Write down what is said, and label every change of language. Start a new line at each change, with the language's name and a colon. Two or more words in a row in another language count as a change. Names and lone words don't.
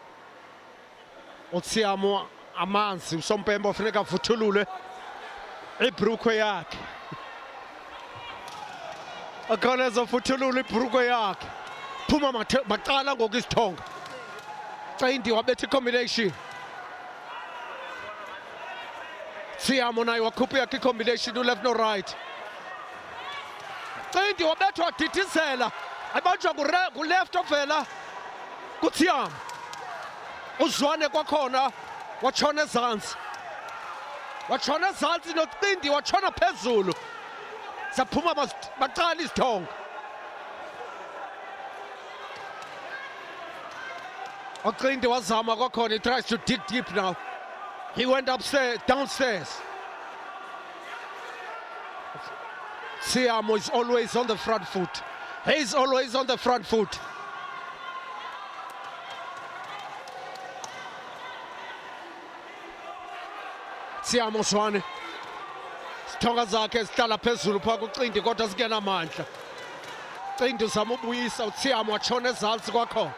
Xhosa: uTsiamo amanzi usompempe ufuneka avuthulule ibhrukhwe yakhe. Akhawuleza uvuthulule ibhrukhwe yakhe. Phuma macala ngoku izithonga. Qindi wabetha i-combination. Tsiamo naye wakhupha yakhe i-combination u-left no-right. Qindi wabethwa wadidizela abanjwa ku-left ovela kuTsiamo. uZwane kwakhona watshona ezantsi. Watshona ezantsi noQindi watshona phezulu. Zaphuma baqala izithonga. uQindi wazama kwakhona,
English: he tries to dig deep now. He went downstairs. Tsiamo is always on the front foot. He's always on the front foot. Tsiamo Zwane.
Xhosa: Izithonga zakhe zihlala phezulu phaa kuQindi kodwa zingenamandla. Qindi uzama ubuyisa uTsiamo watshona ezantsi kwakhona.